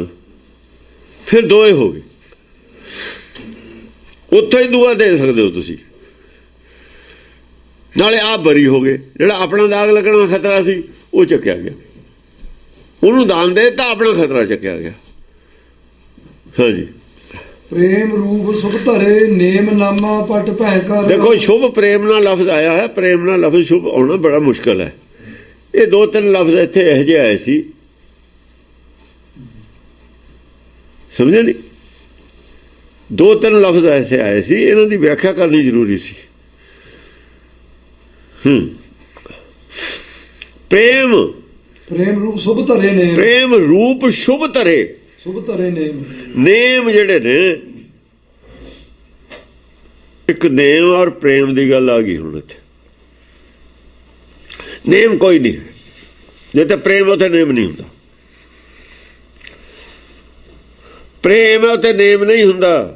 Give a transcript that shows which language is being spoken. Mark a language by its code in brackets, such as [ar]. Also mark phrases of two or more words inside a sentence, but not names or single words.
[pa] ਫਿਰ ਦੋਏ ਹੋ ਗਏ। ਉੱਥੇ ਹੀ ਦੁਆ ਦੇ ਸਕਦੇ ਹੋ ਤੁਸੀਂ। ਨਾਲੇ ਆਪ ਬਰੀ ਹੋ ਗਏ। ਜਿਹੜਾ ਆਪਣਾ ਦਾਗ ਲੱਗਣਾ ਖਤਰਾ ਸੀ ਉਹ ਚੱਕਿਆ ਗਿਆ, ਉਹਨੂੰ ਦਾਨ ਦੇ ਤਾਂ ਆਪਣਾ ਖਤਰਾ ਚੱਕਿਆ ਗਿਆ। ਹਾਂਜੀ, ਪ੍ਰੇਮ ਰੂਪ ਸੁਖ ਧਰੇ ਨੇਮ ਨਾਮਾ ਪਟ ਭਯੰਕਰ। ਦੇਖੋ ਸ਼ੁਭ ਪ੍ਰੇਮ ਨਾਲ ਲਫ਼ਜ਼ ਆਇਆ ਹੈ, ਪ੍ਰੇਮ ਨਾਲ ਲਫ਼ਜ਼ ਸ਼ੁਭ ਆਉਣਾ ਬੜਾ ਮੁਸ਼ਕਲ ਹੈ। ਇਹ ਦੋ ਤਿੰਨ ਲਫ਼ਜ਼ ਇੱਥੇ ਇਹੋ ਜਿਹੇ ਆਏ ਸੀ, ਸਮਝੇ ਨਹੀਂ? ਦੋ ਤਿੰਨ ਲਫ਼ਜ਼ ਐਸੇ ਆਏ ਸੀ, ਇਹਨਾਂ ਦੀ ਵਿਆਖਿਆ ਕਰਨੀ ਜ਼ਰੂਰੀ ਸੀ। प्रेम ਪ੍ਰੇਮ ਰੂਪ ਸ਼ੁਭ ਧਰੇ ਨੇਮ, ਪ੍ਰੇਮ ਰੂਪ ਸ਼ੁਭ ਧਰੇ, ਸ਼ੁਭ ਧਰੇ ਨੇਮ। नेम ਜਿਹੜੇ ਨੇ, ਇੱਕ ਨੇਮ ਔਰ ਪ੍ਰੇਮ ਦੀ ਗੱਲ ਆ ਗਈ ਹੁਣ ਇੱਥੇ। ਨੇਮ ਕੋਈ ਨਹੀਂ, ਜੇ ਤੇ ਪ੍ਰੇਮ ਉੱਥੇ ਨੇਮ ਨਹੀਂ ਹੁੰਦਾ। ਪ੍ਰੇਮ ਹੈ ਉੱਥੇ ਨੇਮ ਨਹੀਂ ਹੁੰਦਾ।